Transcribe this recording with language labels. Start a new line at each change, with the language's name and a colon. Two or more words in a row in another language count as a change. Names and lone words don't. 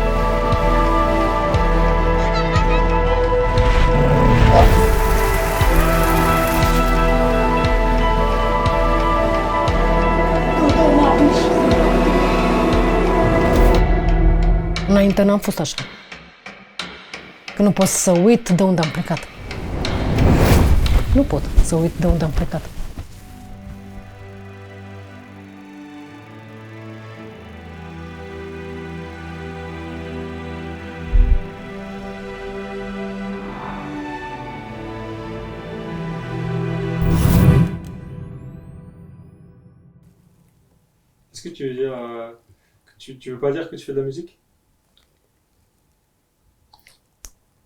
Romanian: Înainte n-am fost așa. Că nu pot să uit de unde am plecat. Nu pot să uit de unde am plecat.
French: Est-ce que tu veux dire que tu veux pas dire que tu fais de la musique?